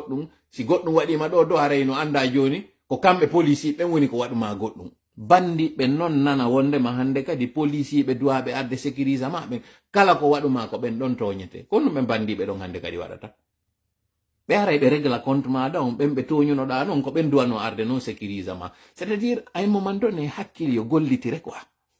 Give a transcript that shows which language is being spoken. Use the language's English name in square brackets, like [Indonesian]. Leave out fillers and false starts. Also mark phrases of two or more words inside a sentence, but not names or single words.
[Fula] Si goɗɗum waɗima ɗo do haray no anda joni ko kamɓe policiɓe woni ko waɗuma goɗɗum bandiɓe non nana wondema hande kadi policiɓe duwaɓe arde sécurise maɓe kala ko waɗuma ko ɓen ɗon toñete kono ɓe bandiɓe ɗon hande kadi waɗata ɓe aray ɓe régla compte maɗa on ɓen ɓe toñunoɗa non ko ɓen duwano arde non sécurise ma [French] c'est à dire [Fula] ay [French] moment donné [Fula] hakkille yo gollitire quoi